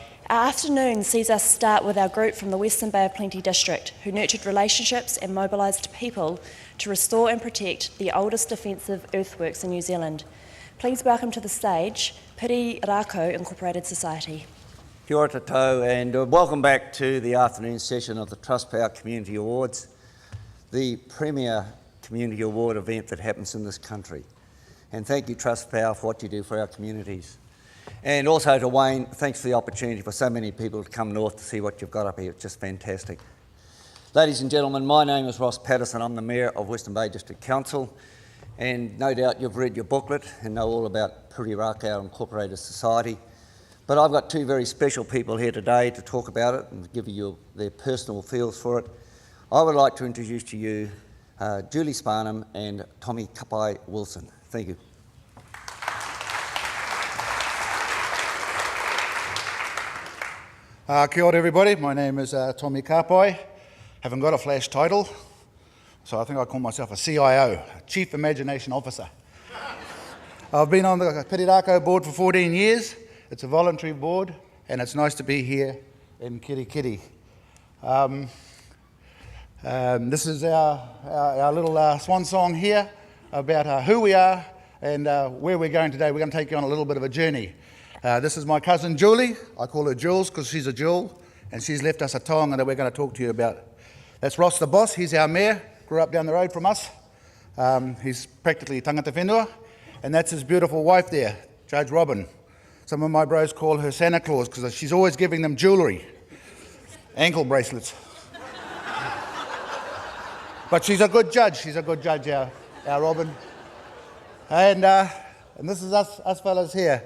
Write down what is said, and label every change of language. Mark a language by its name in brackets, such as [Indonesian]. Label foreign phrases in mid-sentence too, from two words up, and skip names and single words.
[English] Our afternoon sees us start with our group from the Western Bay of Plenty district, who nurtured relationships and mobilised people to restore and protect the oldest defensive earthworks in New Zealand. Please welcome to the stage Pirirakau Incorporated Society. [Māori] Kia ora tātou, [English] and welcome back to the afternoon session of the TrustPower Community Awards, the premier community award event that happens in this country. And thank you, TrustPower, for what you do for our communities. And also to Wayne, thanks for the opportunity for so many people to come north to see what you've got up here. It's just fantastic. Ladies and gentlemen, my name is Ross Patterson. I'm the Mayor of Western Bay District Council, and no doubt you've read your booklet and know all about Pirirakau Incorporated Society. But I've got two very special people here today to talk about it and give you their personal feels for it. I would like to introduce to you Julie Sparnham and Tommy Kapai Wilson. Thank you. [Māori] Kia ora [English] everybody, my name is Tommy Kapai. Haven't got a flash title, so I think I call myself a CIO, Chief Imagination Officer. I've been on the Pirirakau board for 14 years. It's a voluntary board, and it's nice to be here in Kirikiri. This is our little swan song here about who we are and where we're going today. We're going to take you on a little bit of a journey. This is my cousin Julie. I call her Jules because she's a jewel, and she's left us a taonga that we're going to talk to you about. That's Ross the boss. He's our mayor. Grew up down the road from us. He's practically [Māori] tangata whenua, [English] and that's his beautiful wife there, Judge Robin. Some of my bros call her Santa Claus because she's always giving them jewellery, ankle bracelets. But she's a good judge. She's a good judge, our Robin. And this is us fellas here.